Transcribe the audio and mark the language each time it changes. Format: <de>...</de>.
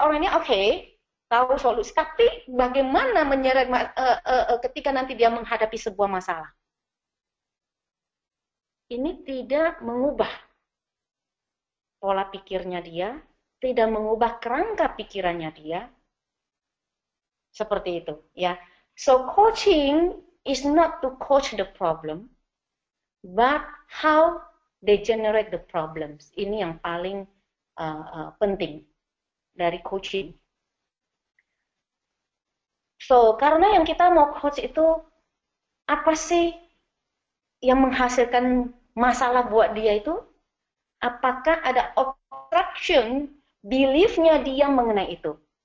<id>Orang ini oke, tahu solusi. Tapi bagaimana menyeret ketika nanti dia menghadapi sebuah masalah? Ini tidak mengubah pola pikirnya dia, tidak mengubah kerangka pikirannya dia. Seperti itu, ya.</id> <en>So coaching is not to coach the problem, but how they generate the problems.</en> <id>Ini yang paling penting dari coaching. So, karena yang kita mau coach itu apa sih yang menghasilkan masalah buat dia itu? Apakah ada obstruction belief-nya dia mengenai itu?</id>